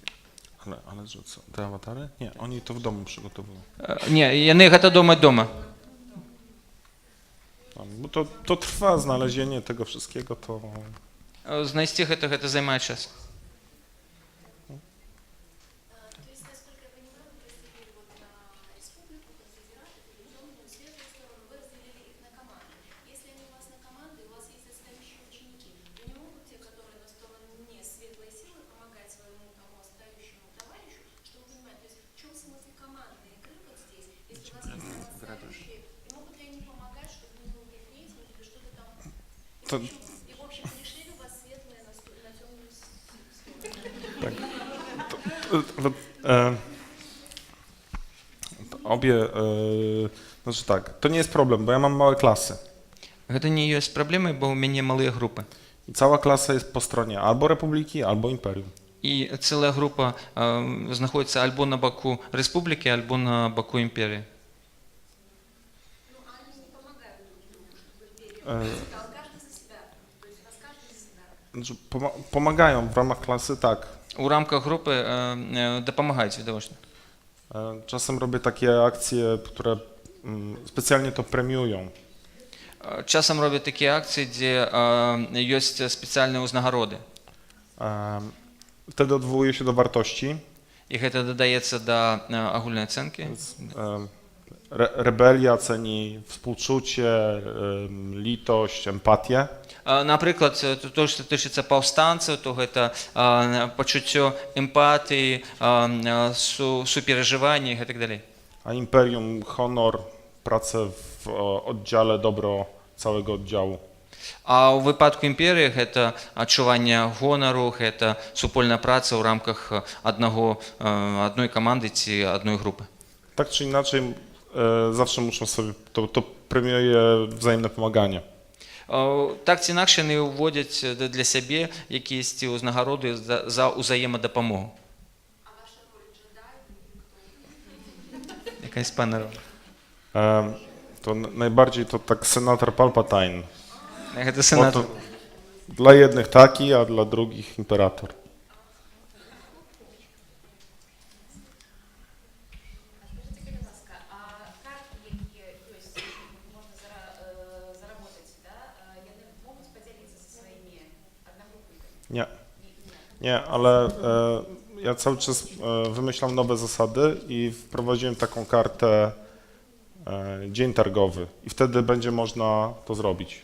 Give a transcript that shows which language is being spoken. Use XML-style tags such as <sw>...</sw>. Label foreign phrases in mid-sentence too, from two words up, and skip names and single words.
<pl>ale że co, te awatary? Nie, oni to w domu przygotowują.</pl> <be>Ні, яны гэта думаюць дома.</be> <pl>Bo to trwa znalezienie tego wszystkiego, to</pl> <be>Знайсці гэта займае час.</be> <ru>То есть, насколько я понимаю, вы разделили вот на республику, конфедераты, телевизионную, светлую сторону, вы разделили их на команды. Если они у вас на команды, у вас есть отстающие ученики, то не могут те, которые на стороне светлой силы, помогать своему тому отстающему товарищу, чтобы понимать, то есть в чем смысл командной игры вот здесь, если у вас есть там отстающие, и могут ли они помогать, чтобы не был их рейтинг или что-то там.</ru> <pl>To-</pl> <ru>И в общем, пришли ли у вас светлые на темную сторону?</ru> <pl>tak. Obie, znaczy tak, to nie jest problem, bo ja mam małe klasy.</pl> <be>Гэта не ёсць праблемай, бо ў мяне малыя групы.</be> <pl>I cała klasa jest po stronie albo Republiki, albo Imperium.</pl> <be>І цэлая група знаходзіцца альбо на баку рэспублікі, альбо на баку імперіі.</be> <ru>Ну, а они не помогают друг другу, чтобы были E, а каждый за себя. То есть у вас каждый за себя.</ru> <pl>Znaczy, pomagają w ramach klasy, tak.</pl> <be>У рамках групи дапамагаюць відавочна.</be> <pl>Czasem robię takie akcje, które specjalnie to premiują.</pl> <be>Часам робяць такія акцыі, дзе ёсць спецыяльныя ўзнагароды.</be> <pl>Wtedy odwołuję się do wartości.</pl> <be>І гэта дадаецца да агульнай ацэнкі.</be> <pl>Rebelia ceni współczucie, litość, empatię.</pl> <be>Напрыклад, то, што тычыцца паўстанцаў, то гэта пачуццё эмпатыі, суперажывання і гэтак далей.</be> <pl>A Imperium, honor, pracę w oddziale, dobro całego oddziału.</pl> <be>А ў выпадку імперыі гэта адчуванне гонару, гэта супольная праца ў рамках адной каманды ці адной групы.</be> <pl>Tak czy inaczej, zawsze muszą sobie, to premiuje wzajemne pomaganie.</pl> <be>Так ці інакш яны ўводзяць для сябе якіясьці ўзнагароды за ўзаемадапамогу.</be> <ru>А ваша роль джедай?</ru> <uk>Якась пана роля.</uk> <pl>To najbardziej to tak senator Palpatine.</pl> <be>Гэта сенатор.</be> <pl>Dla jednych taki, a dla drugich imperator.</pl> <uk>Скажите, будь ласка, а карти, які есть, можна заработать, да, вони можуть поділитися зі своїми одногрупниками?</uk> <pl>Nie. Nie, ale ja cały czas wymyślam nowe zasady i wprowadziłem taką kartę dzień targowy i wtedy będzie można to zrobić.</pl>